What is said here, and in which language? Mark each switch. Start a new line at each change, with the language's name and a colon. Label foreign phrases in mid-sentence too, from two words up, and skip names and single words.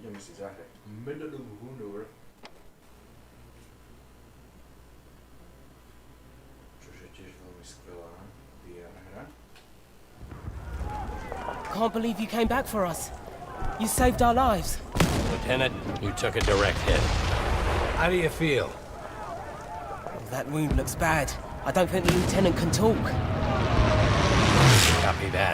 English: Exactly.
Dutch: Minder doen we gewoon door.
Slovak: Čo je tiež veľmi skvelá VR hra.
English: Can't believe you came back for us. You saved our lives. Lieutenant, you took a direct hit. How do you feel? Oh, that wound looks bad. I don't think the lieutenant can talk. Copy that.